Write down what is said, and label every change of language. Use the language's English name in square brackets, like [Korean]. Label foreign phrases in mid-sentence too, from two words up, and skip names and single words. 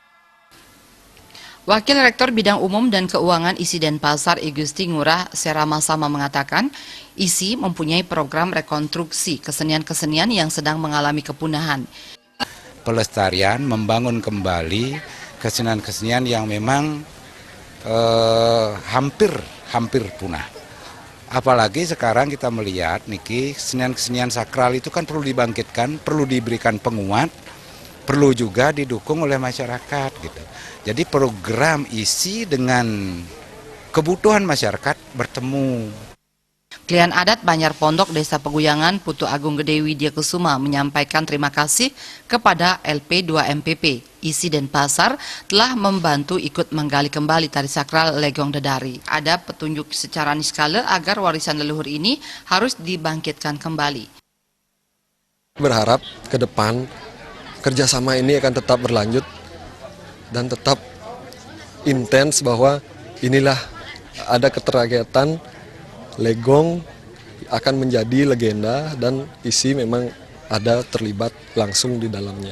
[Indonesian] Wakil Rektor Bidang Umum dan Keuangan ISI Denpasar I Gusti Ngurah Seramasama mengatakan, ISI mempunyai program rekonstruksi kesenian-kesenian yang sedang mengalami kepunahan. Pelestarian, membangun kembali kesenian-kesenian yang memang hampir punah. Apalagi sekarang kita melihat niki kesenian-kesenian sakral itu kan perlu dibangkitkan, perlu diberikan penguat, perlu juga didukung oleh masyarakat gitu. Jadi program ISI dengan kebutuhan masyarakat bertemu. Klien adat Banjar Pondok Desa Peguyangan Putu Agung Gede Widya Kusuma menyampaikan terima kasih kepada LP2 MPP ISI Denpasar telah membantu ikut menggali kembali tari sakral Legong Dedari. Ada petunjuk secara niskala agar warisan leluhur ini harus dibangkitkan kembali. Berharap ke depan kerjasama ini akan tetap berlanjut dan tetap intens, bahwa inilah ada keterkaitan Legong akan menjadi legenda dan ISI memang ada terlibat langsung di dalamnya.